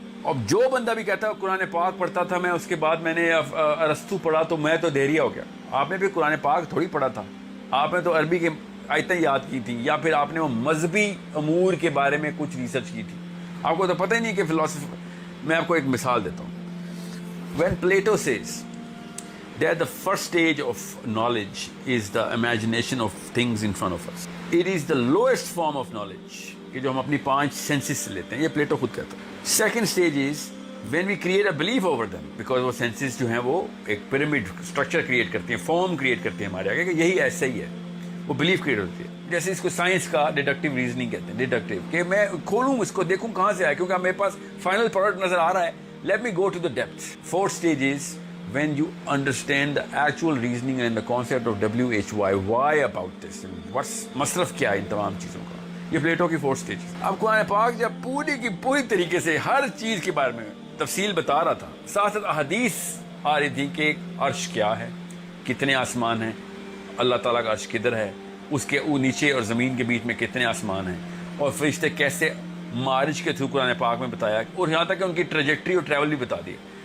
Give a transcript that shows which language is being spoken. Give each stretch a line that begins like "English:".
Urdu: اب جو بندہ بھی کہتا ہے قرآن پاک پڑھتا تھا میں، اس کے بعد میں نے ارسطو پڑھا تو میں تو دیریا ہو گیا. آپ نے بھی قرآن پاک تھوڑی پڑھا تھا، آپ نے تو عربی کے آیتیں یاد کی تھی، یا پھر آپ نے وہ مذہبی امور کے بارے میں کچھ ریسرچ کی تھی. آپ کو تو پتہ ہی نہیں کہ فلاسفی. میں آپ کو ایک مثال دیتا ہوں.
English: When Plato says that the first stage of knowledge is the imagination of things in front of us, it is the lowest form of knowledge
Urdu: کہ جو ہم اپنی 5 سینسز سے لیتے ہیں، یہ پلیٹو خود کہتا ہے.
English: second stage is when we create a belief over them, because
Urdu: وہ سینسز جو ہیں وہ ایک پیرامڈ اسٹرکچر کریٹ کرتی ہیں، فارم کریٹ کرتی ہیں ہمارے آگے کہ یہی ایسا ہی ہے، وہ بلیف کریٹ ہوتی ہے. جیسے اس کو سائنس کا ڈیڈکٹیو ریزننگ کہتے ہیں. ڈیڈکٹیو کہ میں کھولوں اس کو، دیکھوں کہاں سے آیا، کیونکہ میرے پاس فائنل پروڈکٹ نظر آ رہا ہے.
English: Let me go to the depth. Fourth stage is when you understand the actual reasoning and the concept of WHY, why about this, what's
Urdu: مصرف کیا ہے ان تمام چیزوں کا. یہ پلیٹو کی 4th stage. اب قرآن پاک جب پوری کی پوری طریقے سے ہر چیز کے بارے میں تفصیل بتا رہا تھا، ساتھ ساتھ احادیث آ رہی تھی کہ عرش کیا ہے، کتنے آسمان ہیں، اللہ تعالیٰ کا عرش کدھر ہے، اس کے نیچے اور زمین کے بیچ میں کتنے آسمان ہیں، اور فرشتے کیسے معارج کے تھرو قرآن پاک میں بتایا، اور یہاں تک کہ ان کی ٹریجیکٹری اور ٹریول بھی بتا دی.